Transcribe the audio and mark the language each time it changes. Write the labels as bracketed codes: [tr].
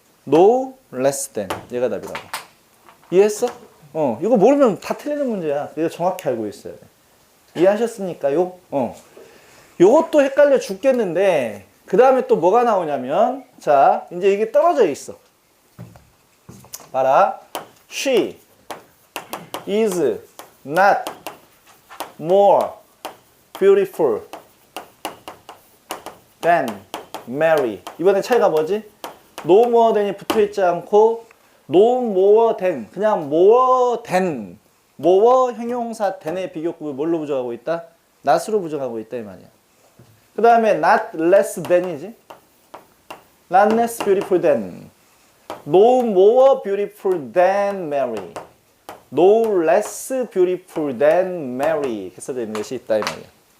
[ko] No less than. 얘가 답이라고. 이해했어? 이거 모르면 다 틀리는 문제야. 이거 정확히 알고 있어야 돼. 이해하셨습니까요? 요것도 헷갈려 죽겠는데 그 다음에 또 뭐가 나오냐면 자 이제 이게 떨어져 있어. 봐라. [en] She is not more beautiful than Mary. [ko] 이번에 차이가 뭐지? no more than이 붙어있지 않고 no more than, 그냥 more than, more 형용사 than의 비교급을 뭘로 부정하고 있다? not으로 부정하고 있다 이 말이야. 그 다음에 not less than이지. [en] not less beautiful than, no more beautiful than Mary, no less beautiful than Mary 이렇게 써져 있는 것이 있다 이 말이야.